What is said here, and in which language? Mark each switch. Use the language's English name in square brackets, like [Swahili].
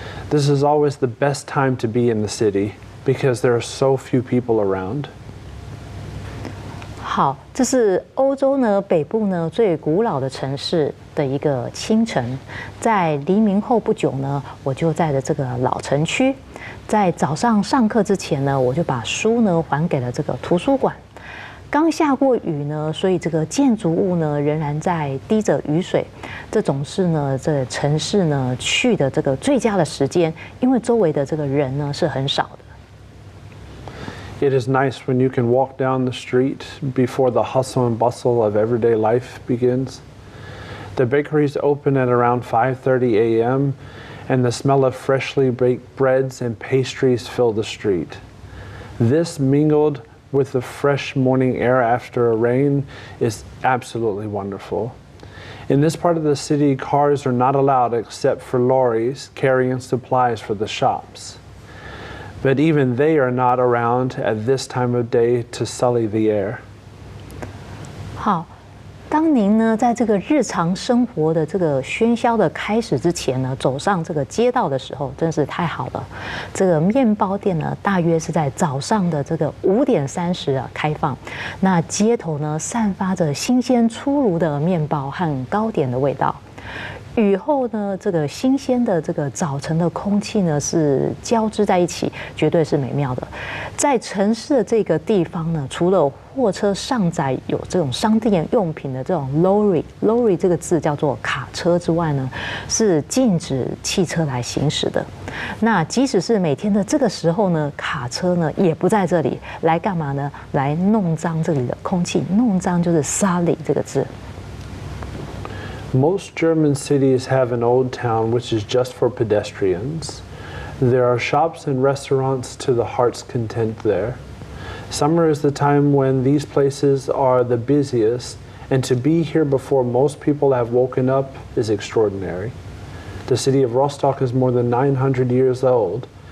[English] This is always the best time to be in the city because there are so few people around. [Chinese] 好，这是欧洲呢北部呢最古老的城市的一个清晨，在黎明后不久呢，我就在了这个老城区，在早上上课之前呢，我就把书呢还给了这个图书馆。刚下过雨呢，所以这个建筑物呢仍然在滴着雨水。这种是呢，这城市呢去的这个最佳的时间，因为周围的这个人呢是很少的。 [English] It is nice when you can walk down the street before the hustle and bustle of everyday life begins. The bakeries open at around 5:30 a.m., and the smell of freshly baked breads and pastries fill the street. This mingled with the fresh morning air after a rain is absolutely wonderful. In this part of the city, cars are not allowed except for lorries carrying supplies for the shops. But even they are not around at this time of day to sully the air. [Chinese] 好，当您呢在这个日常生活的这个喧嚣的开始之前呢，走上这个街道的时候，真是太好了。这个面包店呢，大约是在早上的这个5:30开放。那街头呢，散发着新鲜出炉的面包和糕点的味道。雨后呢，这个新鲜的这个早晨的空气呢是交织在一起，绝对是美妙的。在城市的这个地方呢，除了货车上载有这种商店用品的这种 lorry 这个字叫做卡车之外呢，是禁止汽车来行驶的。那即使是每天的这个时候呢，卡车呢也不在这里，来干嘛呢？来弄脏这里的空气，弄脏就是 sully 这个字。 [English] Most German cities have an old town which is just for pedestrians. There are shops and restaurants to the heart's content there. Summer is the time when these places are the busiest, and to be here before most people have woken up is extraordinary. The city of Rostock is more than 900 years old,